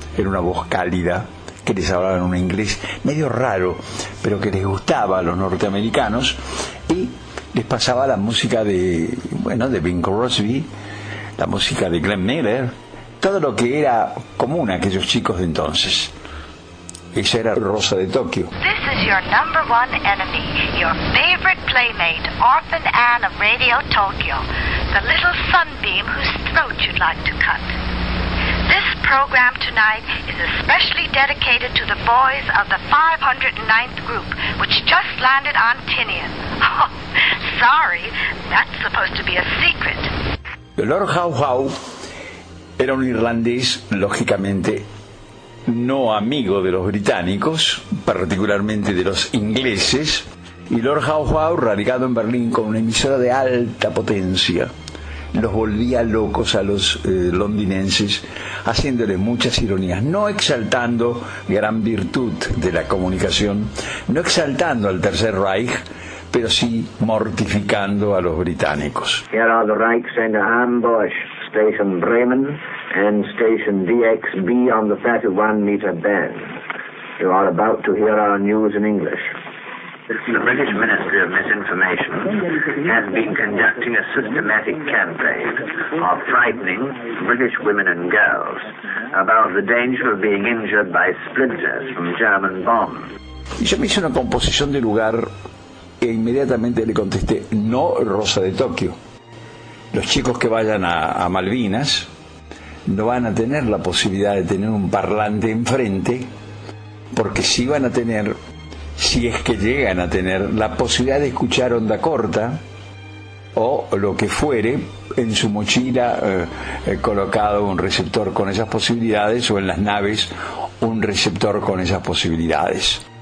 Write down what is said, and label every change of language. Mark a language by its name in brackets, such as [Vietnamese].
[Spanish] Era una voz cálida, que les hablaba en un inglés medio raro, pero que les gustaba a los norteamericanos, y les pasaba la música de Bing Crosby, la música de Glenn Miller, todo lo que era común a aquellos chicos de entonces. Esa era Rosa de Tokio. [English] This is your number one enemy, your favorite playmate, Orphan Anne of Radio Tokyo, the little sunbeam whose throat you'd like to cut. This program tonight is especially dedicated to the boys of the 509th group, which just landed on Tinian. Oh, sorry, that's supposed to be a secret. [Spanish] Lord Hao Hao era un irlandés, lógicamente, no amigo de los británicos, particularmente de los ingleses, y Lord Hao Hao, radicado en Berlín con una emisora de alta potencia, los volvía locos a los londinenses, haciéndoles muchas ironías, no exaltando gran virtud de la comunicación, no exaltando al Tercer Reich, pero sí mortificando a los británicos. [English] Here are the Reich sender ambush, station Bremen and station DXB on the 31 meter band. You are about to hear our news in English. The British Ministry of Misinformation has been conducting a systematic campaign of frightening British women and girls about the danger of being injured by splinters from German bombs. [Spanish] Y yo me hice una composición de lugar e inmediatamente le contesté, no, Rosa de Tokio. los chicos que vayan a Malvinas no van a tener la posibilidad de tener un parlante enfrente, porque sí van a tener, si es que llegan a tener, la posibilidad de escuchar onda corta o lo que fuere en su mochila, colocado un receptor con esas posibilidades, o en las naves un receptor con esas posibilidades.